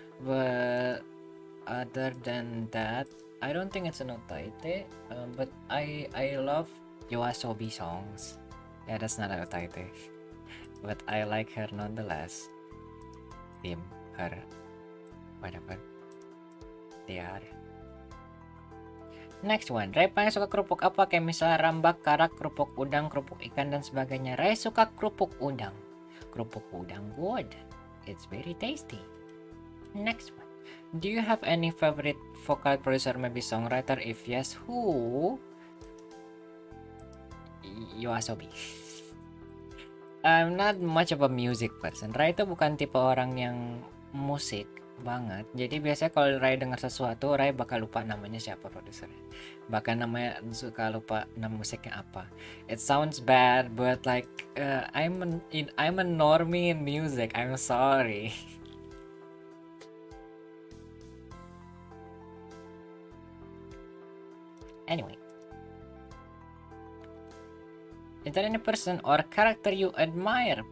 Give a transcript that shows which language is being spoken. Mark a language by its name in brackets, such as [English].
[English] But other than that, I don't think it's an Untitled. But I love Yoasobi songs. Yeah, that's not an Untitled. But I like her nonetheless. Him, her, whatever they are. Next one, [Indonesian] Rai paling suka kerupuk apa? Kayak misalnya rambak, karak, kerupuk udang, kerupuk ikan, dan sebagainya. Rai suka kerupuk udang. Kerupuk udang good. [English] It's very tasty. Next one, do you have any favorite vocal producer, maybe songwriter? If yes, who? Yoasobi. I'm not much of a music person. [Indonesian] Rai itu bukan tipe orang yang musik banget. Jadi biasanya kalau Rai dengar sesuatu, Rai bakal lupa namanya siapa produsernya. Bahkan namanya suka lupa nama musiknya apa. [English] It sounds bad, but like I'm a normie in music. I'm sorry. Anyway, is there any person or character you admire?